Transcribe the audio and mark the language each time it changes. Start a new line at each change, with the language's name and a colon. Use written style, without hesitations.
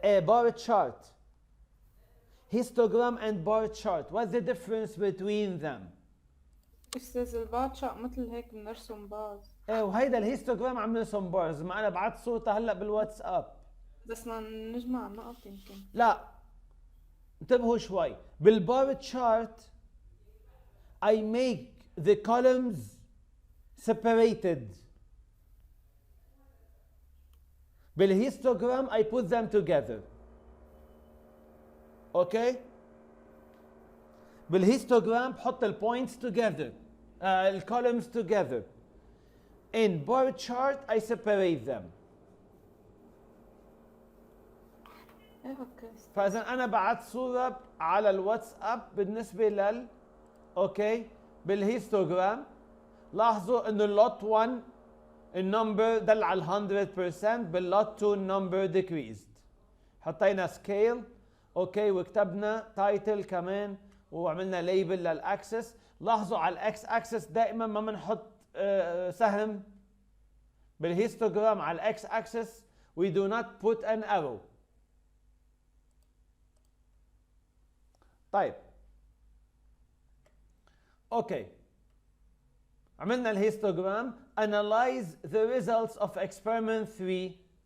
English: bar chart. Histogram and bar chart. What's the difference between them؟
Arabic: استاذ الباتشا مثل هيك بنرسم باز. ايه وهيدا الهيستوجرام عم نرسم بارز، ما انا بعت صورتها هلا بالواتساب. بس نجمع النقط يمكن. لا انتبهوا شوي.
English: بالبار chart I make the columns separated. بالهيستوجرام I put them together.
Arabic: اوكي؟ بالهيستوجرام بحط البوينتس together.
English: الكولمز together. In bar chart I separate them.
Arabic: اوكي. فاذا انا بعت صوره على الواتساب بالنسبه اوكي بالهيستوجرام. لاحظوا انه اللوت 1 النمبر دل على 100%، باللوت 2 النمبر decreased. حطينا سكيل اوكي وكتبنا تايتل كمان وعملنا ليبل للاكسس. لاحظوا على الاكس اكسس دائما ما بنحط سهم. بالهيستوجرام على الاكس اكسس
English: we do not put an arrow.
Arabic: طيب اوكي عملنا الهيستوجرام.
English: analyze the results of experiment 3.